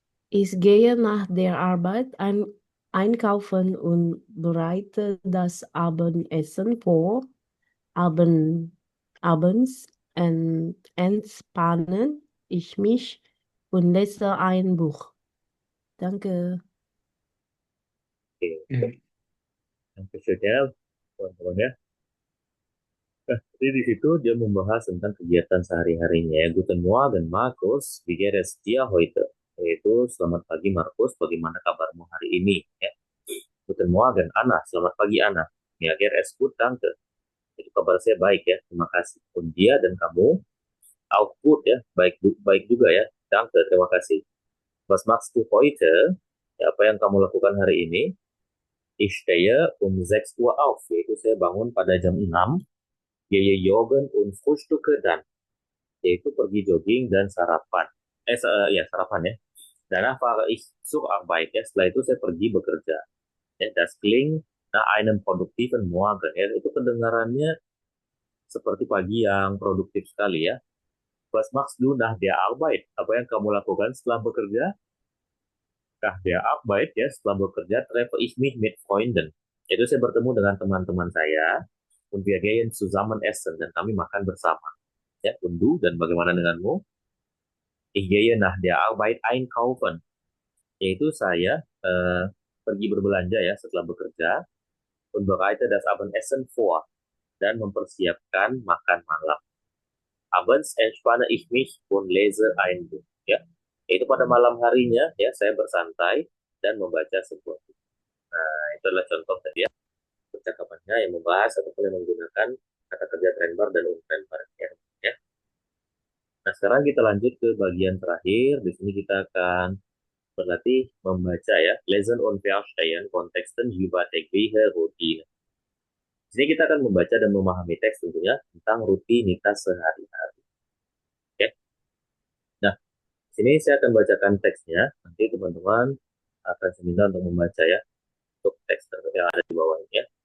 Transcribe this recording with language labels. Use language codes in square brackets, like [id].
[de] Ich gehe nach der Arbeit einkaufen und bereite das Abendessen vor. Abends entspannen ich mich und lese ein Buch. Danke. Oke, Hmm. [id] yang kecilnya teman-teman ya. Nah, jadi di situ dia membahas tentang kegiatan sehari-harinya ya. [de] Guten Morgen, Markus. Wie geht es dir heute? [id] Yaitu selamat pagi Markus, bagaimana kabarmu hari ini? Ya. [de] Guten Morgen, Anna. [id] Selamat pagi, Anna. [de] Mir geht es gut, danke. [id] Itu kabar saya baik ya, terima kasih. Und dia dan kamu, [de] auch gut [id] ya, baik baik juga ya. [de] Danke, [id] terima kasih. [de] Was machst du heute? [id] Ya, apa yang kamu lakukan hari ini? [de] Ich stehe um 6 Uhr auf, [id] yaitu saya bangun pada jam 6. [de] Gehe joggen und frühstücke dann, [id] yaitu pergi jogging dan sarapan. Ya sarapan ya. [de] Danach fahre ich zur Arbeit ya. [id] Setelah itu saya pergi bekerja. [de] Ya, das klingt nach einem produktiven Morgen. [id] Ya, itu kedengarannya seperti pagi yang produktif sekali ya. [de] Was machst du nach der Arbeit? [id] Apa yang kamu lakukan setelah bekerja? [de] Nach der Arbeit [id] ya, setelah bekerja [de] treffe ich mich mit Freunden. [id] Itu saya bertemu dengan teman-teman saya. [de] Und wir gehen zusammen essen, [id] dan kami makan bersama. Ya, [de] und du, [id] dan bagaimana denganmu? [de] Ich gehe nach der Arbeit einkaufen. [id] Yaitu saya pergi berbelanja ya setelah bekerja. [de] Und bereite das Abendessen vor. [id] Dan mempersiapkan makan malam. [de] Abends entspanne ich mich und lese ein Buch. [id] Ya, yaitu pada malam harinya ya saya bersantai dan membaca sebuah buku. Nah, itu adalah contoh tadi ya percakapannya yang membahas ataupun yang menggunakan kata kerja trend bar dan untrend bar ya. Ya. Nah, sekarang kita lanjut ke bagian terakhir. Di sini kita akan berlatih membaca ya. [de] Lesen und verstehen Kontexten über tägliche Routine. [id] Di sini kita akan membaca dan memahami teks tentunya tentang rutinitas sehari-hari. Oke. Nah, di sini saya akan bacakan teksnya. Nanti teman-teman akan saya minta untuk membaca ya untuk teks yang ada di bawah ini ya.